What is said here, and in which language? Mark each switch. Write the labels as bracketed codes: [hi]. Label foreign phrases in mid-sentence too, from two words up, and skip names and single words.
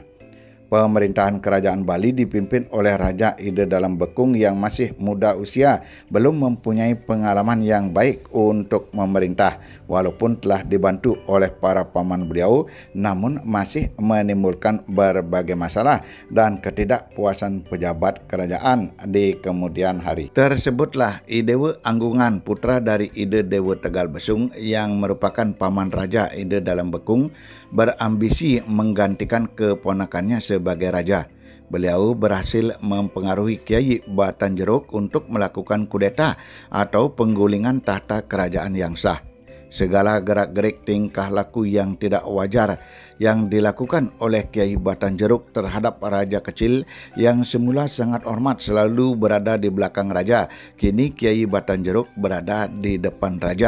[id] Pemerintahan kerajaan Bali dipimpin oleh Raja Ide dalam Bekung yang masih muda usia, belum mempunyai pengalaman yang baik untuk memerintah. Walaupun telah dibantu oleh para paman beliau, namun masih menimbulkan berbagai masalah dan ketidakpuasan pejabat kerajaan di kemudian hari. Tersebutlah I Dewa Anggungan, putra dari Ide Dewa Tegal Besung yang merupakan paman Raja Ide dalam Bekung, berambisi menggantikan keponakannya sebagai raja. Beliau berhasil mempengaruhi Kiai Batan Jeruk untuk melakukan kudeta atau penggulingan tahta kerajaan yang sah. Segala gerak-gerik tingkah laku yang tidak wajar yang dilakukan oleh Kiai Batan Jeruk terhadap raja kecil yang semula sangat hormat selalu berada di belakang raja, kini Kiai Batan Jeruk berada di depan raja.